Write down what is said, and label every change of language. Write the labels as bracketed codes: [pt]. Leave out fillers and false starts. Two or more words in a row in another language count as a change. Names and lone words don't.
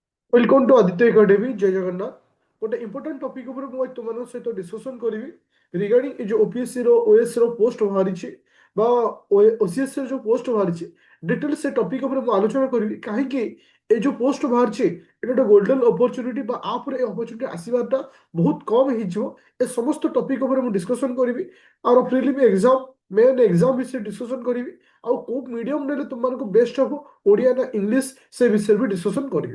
[en] welcome to Aditya Academy [or] ଜୟ ଜଗନ୍ନାଥ ଗୋଟେ [en] important topic [or] ଉପରେ ମୁଁ ଆଜି ତୁମମାନଙ୍କ ସହିତ ଡିସ୍କସନ୍ କରିବି ରିଗାର୍ଡିଂ ଏ ଯୋଉ ଓପିଏସସି ର ଓଏସ୍ ର ପୋଷ୍ଟ ବାହାରିଛି ବା ଓସିଏସ୍ ର ଯୋଉ ପୋଷ୍ଟ ବାହାରିଛି ଡିଟେଲ ସେ ଟପିକ ଉପରେ ମୁଁ ଆଲୋଚନା କରିବି କାହିଁକି ଏ ଯୋଉ ପୋଷ୍ଟ ବାହାରିଛି ଏଟା ଗୋଟେ [en] golden opportunity [or] ବା ଆ ପରେ ଏ ଅପରଚ୍ୟୁନିଟି ଆସିବାଟା ବହୁତ କମ ହେଇଯିବ ଏ ସମସ୍ତ ଟପିକ ଉପରେ ମୁଁ ଡିସ୍କସନ୍ କରିବି ଆଉ [en] prelim exam main exam [or] ବିଷୟରେ ଡିସ୍କସନ୍ କରିବି ଆଉ କୋଉ ମିଡିୟମ ନେଲେ ତୁମମାନଙ୍କୁ ବେଷ୍ଟ ହବ ଓଡ଼ିଆ ନା ଇଂଲିଶ ସେ ବିଷୟରେ ବି ଡିସ୍କସନ୍ କରିବି।